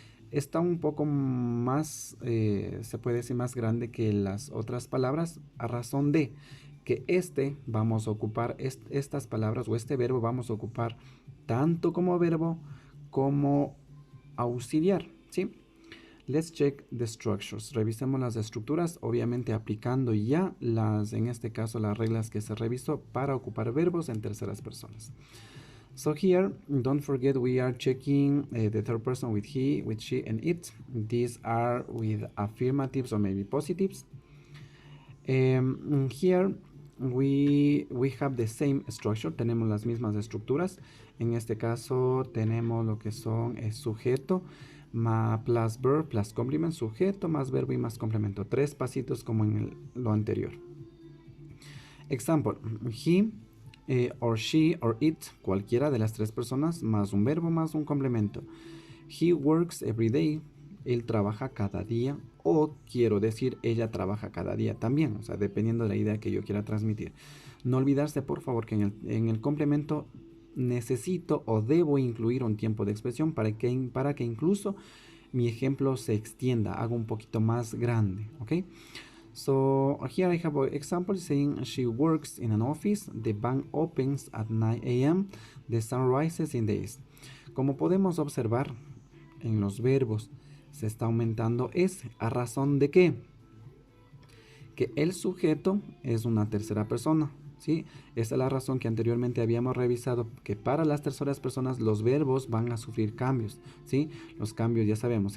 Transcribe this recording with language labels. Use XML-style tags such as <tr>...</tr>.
<es>Está un poco más, se puede decir más grande que las otras palabras, a razón de que vamos a ocupar estas palabras o este verbo vamos a ocupar tanto como verbo como auxiliar, ¿sí? Let's check the structures. Revisemos las estructuras, obviamente aplicando ya en este caso las reglas que se revisó para ocupar verbos en terceras personas.</es> <en>So here, don't forget we are checking the third person with he, with she, and it. These are with affirmatives or maybe positives. Here we have the same structure,</en> <es>tenemos las mismas estructuras. En este caso tenemos lo que son sujeto,</es> <en>plus verb, plus complement,</en> <es>sujeto, más verbo y más complemento. 3 pasitos como en lo anterior.</es> <en>Example, he or she or it,</en> <es>cualquiera de las 3 personas, más un verbo, más un complemento.</es> <en>He works every day.</en> <es>Él trabaja cada día. O quiero decir, ella trabaja cada día también. O sea, dependiendo de la idea que yo quiera transmitir. No olvidarse, por favor, que en el complemento necesito o debo incluir un tiempo de expresión para que incluso mi ejemplo se extienda, haga un poquito más grande. ¿Ok?</es> <en>So here I have an example saying she works in an office. The bank opens at 9 a.m. The sun rises in the east.</en> <es>Como podemos observar en los verbos, se está aumentando S. ¿A razón de qué? Que el sujeto es una tercera persona. ¿Sí? Esa es la razón que anteriormente habíamos revisado, que para las terceras personas los verbos van a sufrir cambios. ¿Sí? Los cambios ya sabemos.</es>